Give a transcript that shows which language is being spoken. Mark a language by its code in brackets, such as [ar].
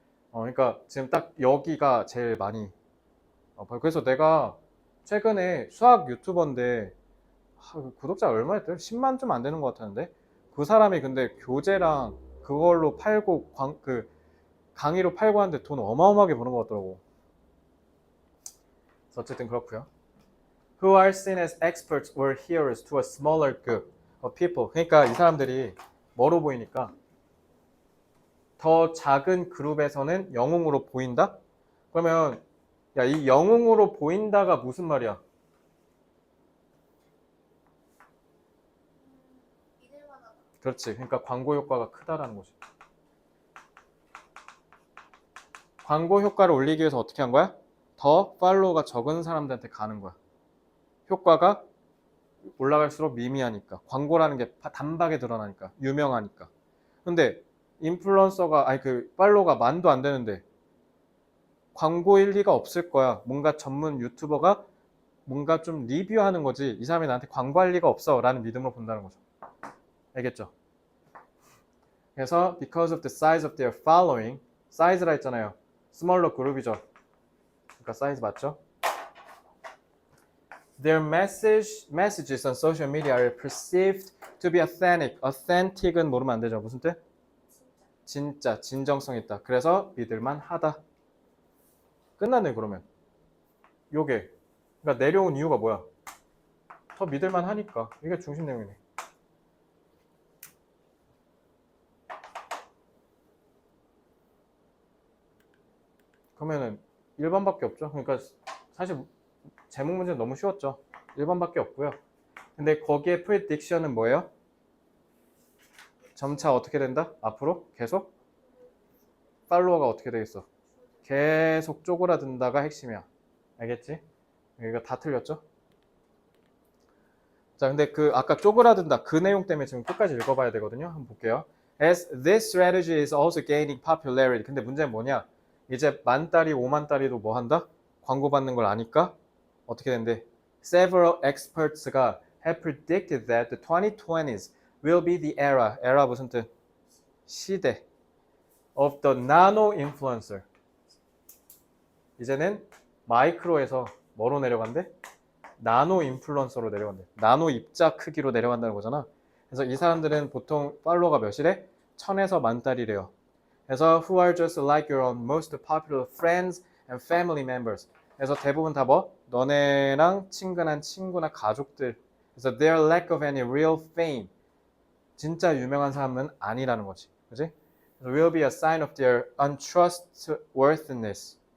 [ko] 그러니까 지금 딱 여기가 제일 많이. 그래서 내가 최근에 수학 유튜버인데 구독자 얼마였대? 10만 좀 안 되는 것 같았는데 그 사람이 근데 교재랑 그걸로 팔고 강의로 팔고 하는데 돈 어마어마하게 버는 것 같더라고. 그래서 어쨌든 그렇고요. [en] Who are seen as experts or heroes to a smaller group of people. [ko] 그러니까 이 사람들이 뭐로 보이니까 더 작은 그룹에서는 영웅으로 보인다? 그러면 야, 이 영웅으로 보인다가 무슨 말이야? 믿을만하다. 그렇지. 그러니까 광고 효과가 크다라는 거지. 광고 효과를 올리기 위해서 어떻게 한 거야? 더 팔로워가 적은 사람들한테 가는 거야. 효과가 올라갈수록 미미하니까. 광고라는 게 단박에 드러나니까. 유명하니까. 근데 인플루언서가 아니 그 팔로워가 만도 안 되는데 광고일 리가 없을 거야. 뭔가 전문 유튜버가 뭔가 좀 리뷰하는 거지. 이 사람이 나한테 광고할 리가 없어 라는 믿음으로 본다는 거죠. 알겠죠? [en] 그래서 because of the size of their following, [ko] 사이즈라 했잖아요. smaller 그룹이죠. 그러니까 사이즈 맞죠? [en] Their messages on social media are perceived to be authentic. [ko] authentic은 모르면 안 되죠. 무슨 뜻? 진짜, 진정성 있다. 그래서 믿을만 하다. 끝났네 그러면. 요게. 그러니까 내려온 이유가 뭐야? 더 믿을만 하니까. 이게 중심 내용이네. 그러면은 1번밖에 없죠. 그러니까 사실 제목 문제는 너무 쉬웠죠. 1번밖에 없고요. 근데 거기에 prediction은 뭐예요? 점차 어떻게 된다? 앞으로 계속 팔로워가 어떻게 되겠어? 계속 쪼그라든다가 핵심이야. 알겠지? 이거 다 틀렸죠? 자, 근데 그 아까 쪼그라든다 그 내용 때문에 지금 끝까지 읽어봐야 되거든요. 한번 볼게요. [en] As this strategy is also gaining popularity. [ko] 근데 문제는 뭐냐? 이제 10,000달이 50,000달이도 뭐 한다? 광고 받는 걸 아니까 어떻게 된대? [en] Several experts가 have predicted that the 2020s will be the era. era [ko] 무슨 뜻? 시대. [en] of the nano influencer. [ko] 이제는 마이크로에서 뭐로 내려간대? 나노 인플루언서로 내려간대. 나노 입자 크기로 내려간다는 거잖아. 그래서 이 사람들은 보통 팔로워가 몇이래? 1000에서 10,000달이래요. [en] 그래서 who are just like your own most popular friends and family members. [ko] 그래서 대부분 다 뭐? 너네랑 친근한 친구나 가족들. [en] 그래서 their lack of any real fame. [ko] 진짜 유명한 사람은 아니라는 거지. 그지? [en] will be a sign of their untrustworthiness.